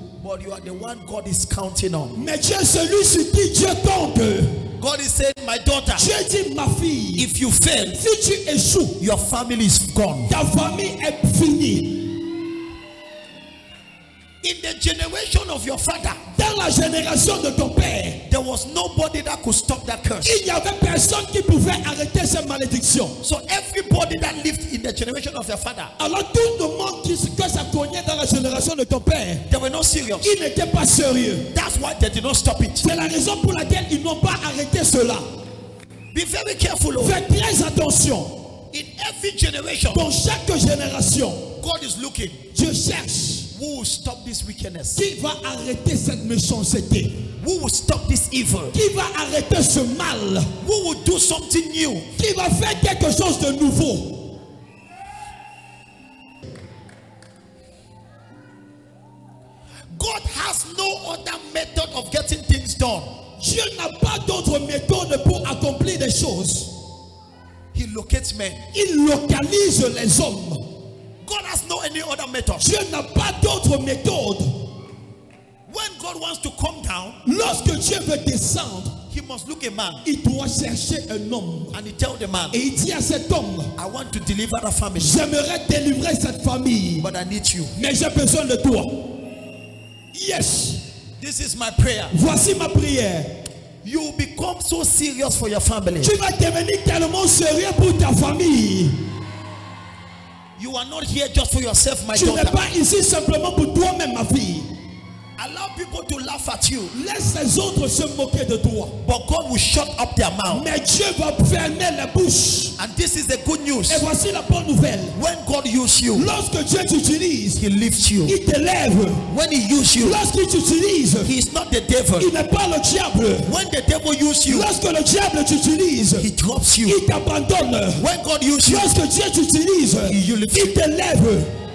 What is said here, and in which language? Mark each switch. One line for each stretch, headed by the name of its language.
English: But you are the one God is counting on.
French: Mais tu es celui sur qui Dieu compte.
English: God is saying, my daughter,
French: Dieu dit, ma fille,
English: if you fail,
French: si tu échoues,
English: your family is gone.
French: Ta famille est finie.
English: In the generation of your father,
French: dans la génération de ton père,
English: there was nobody that could stop that curse.
French: Il n'y avait personne qui pouvait arrêter cette malédiction.
English: So everybody that lived in the generation of your father,
French: alors tout le monde que ça cognait dans la génération de ton père,
English: they were not serious.
French: Ils n'étaient pas sérieux.
English: That's why they did not stop it.
French: C'est la raison pour laquelle ils n'ont pas arrêté cela.
English: Be very careful.
French: Faites très attention.
English: In every generation,
French: dans chaque génération,
English: God is looking.
French: Dieu cherche.
English: Who will stop this wickedness?
French: Qui va arrêter cette méchanceté?
English: Who will stop this evil?
French: Qui va arrêter ce mal?
English: Who will do something new?
French: Qui va faire quelque chose de nouveau?
English: God has no other method of getting things done.
French: Dieu n'a pas d'autre méthode pour accomplir des choses.
English: He locates men.
French: Il localise les hommes.
English: God has no any other method.
French: Dieu n'a pas d'autre méthode.
English: When God wants to come down,
French: lorsque Dieu veut descendre,
English: he must look a man.
French: Il doit chercher un homme.
English: And he tell the man,
French: et il dit à cet homme,
English: I want to deliver the family.
French: J'aimerais délivrer cette famille.
English: But I need you.
French: Mais j'ai besoin de toi. Yes.
English: This is my prayer.
French: Voici ma prière.
English: You become so serious for your family.
French: Tu vas devenir tellement sérieux pour ta famille.
English: You are not here just for yourself, my daughter.
French: Tu n'es pas ici simplement pour toi-même, ma fille.
English: Allow people to laugh at you.
French: Laisse les autres se moquer de toi.
English: But God will shut up their mouth.
French: Mais Dieu va fermer la bouche.
English: And this is the good news.
French: Et voici la bonne nouvelle.
English: When God uses you,
French: lorsque Dieu t'utilise,
English: He lifts you.
French: Il t'élève.
English: When He uses you,
French: lorsqu'il t'utilise,
English: He is not the devil.
French: Il n'est pas le diable.
English: When the devil uses you,
French: lorsque le diable t'utilise,
English: He drops you.
French: Il t'abandonne.
English: When God uses you,
French: lorsque Dieu t'utilise, Il t'élève.